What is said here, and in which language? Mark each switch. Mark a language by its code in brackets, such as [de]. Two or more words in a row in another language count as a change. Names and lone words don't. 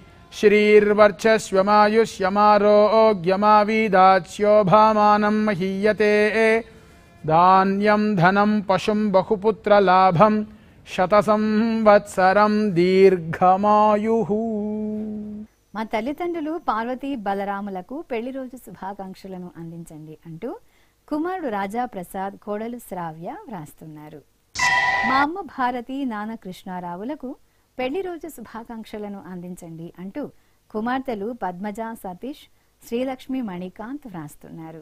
[sa] श्रीर्वर्चस्वमायुष्यमारोग्यमावीदाच्योभामानं महीयते धान्यं धनं पशुं बहुपुत्रलाभं शतसंवत्सरं दीर्घमायुः. [te] మా తల్లిదండ్రులు పార్వతీ బలరాములకు పెళ్లి రోజు శుభాకాంక్షలను అందించండి అంటూ కుమారుడు రాజా ప్రసాద్, కోడలు శ్రావ్య వ్రాస్తున్నారు. మా అమ్మ భారతి, నాన్న కృష్ణారావులకు పెళ్లి రోజు శుభాకాంక్షలను అందించండి అంటూ కుమార్తెలు పద్మజ, సతీష్, శ్రీలక్ష్మి, మణికాంత్ వ్రాస్తున్నారు.